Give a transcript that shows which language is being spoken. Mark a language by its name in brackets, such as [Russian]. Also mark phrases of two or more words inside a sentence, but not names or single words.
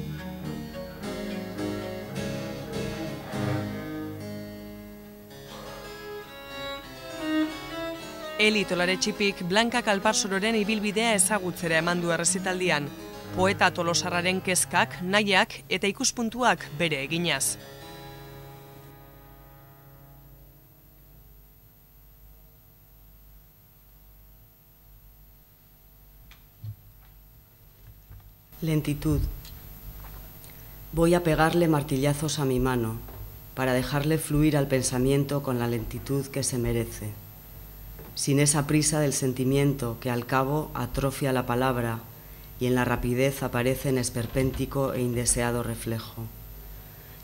[Basque] Eli Tolaretxipik Blanka Kalparsororen ibilbidea ezagutzera eman du errezitaldian, poeta tolosarraren kezkak, nahiak eta ikuspuntuak bere eginaz. [Spanish] Lentitud. Voy a pegarle martillazos a mi mano para dejarle fluir al pensamiento con la lentitud que se merece, sin esa prisa del sentimiento que al cabo atrofia la palabra y en la rapidez aparece en esperpéntico e indeseado reflejo.